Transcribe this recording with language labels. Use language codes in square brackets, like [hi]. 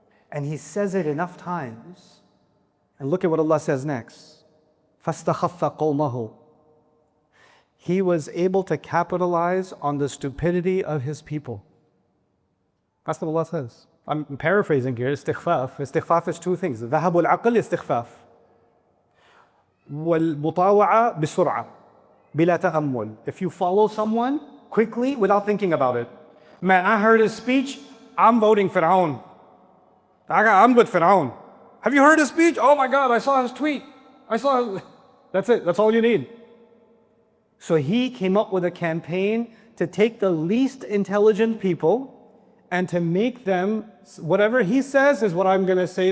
[en] And he says it enough times. And look at what Allah says next. [ar] فَاسْتَخَفَّ قَوْمَهُ. [en] He was able to capitalize on the stupidity of his people. That's what Allah says. I'm paraphrasing here. Istighfaf. Istighfaf is two things. [ar] ذهب العقل استخفاف. والمطاوعة بسرعة بلا تأمل. [en] If you follow someone quickly without thinking about it. Man, I heard his speech. I'm voting Pharaoh. I'm with Pharaoh. Have you heard his speech? Oh my God, I saw his tweet. That's it. That's all you need. So he came up with a campaign to take the least intelligent people and to make them, whatever he says is what I'm going to say.